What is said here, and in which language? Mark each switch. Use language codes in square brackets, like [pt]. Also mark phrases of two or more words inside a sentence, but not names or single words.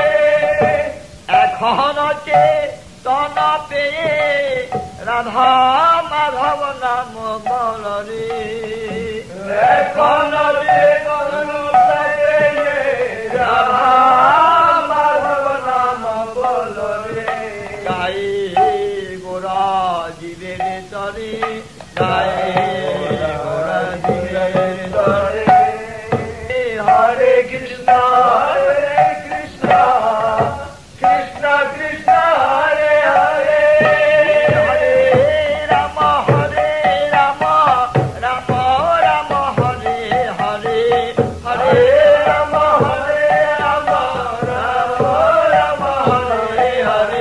[bn] এখন চেতন পেয়ে রাধা মাধব নাম গলরে, এখন চেতন পেয়ে রাধা মাধব নাম গলরে। গাই গোরা জীবের তরে, গাই গোরা জীবের তরে, [sa] Hare Krishna, Krishna Krishna, Hare Hare, Hare Rama, Rama Rama, Hare Hare, Hare Rama, Rama Rama, Hare Hare.